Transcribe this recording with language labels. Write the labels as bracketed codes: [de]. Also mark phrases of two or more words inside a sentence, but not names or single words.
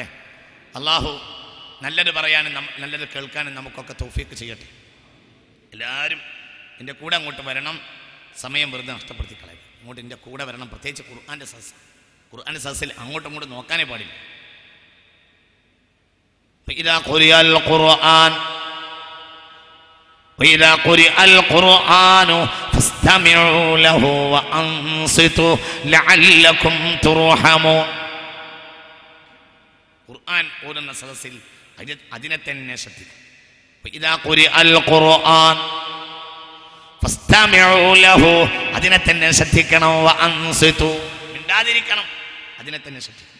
[ml] അല്ലാഹു നല്ലത് പറയാനും നല്ലത് കേൾക്കാനും നമുക്കൊക്കെ തൗഫീഖ് ചെയ്യട്ടെ. എല്ലാവരും എൻ്റെ കൂടെ അങ്ങോട്ട് വരണം. സമയം വെറുതെ നഷ്ടപ്പെടുത്തി കളയും. അങ്ങോട്ട് എൻ്റെ കൂടെ വരണം. പ്രത്യേകിച്ച് ഖുർആൻ്റെ സദസ്സിൽ അങ്ങോട്ടും ഇങ്ങോട്ടും നോക്കാനേ പാടില്ല. [ar] إذا قرئ القرآن وإذا قرئ القرآن فاستمعوا له وأنصتوا لعلكم ترحمون. [ml] ഖുർആൻ ഓതുന്ന സദസ്സിൽ അതിനെ തന്നെ ശ്രദ്ധിക്കണം. [ar] إذا قرئ القرآن فاستمعوا له, [ml] അതിനെ തന്നെ ശ്രദ്ധിക്കണം. വഅൻസിതു, മിണ്ടാതിരിക്കണം, അതിനെ തന്നെ ശ്രദ്ധിക്കണം.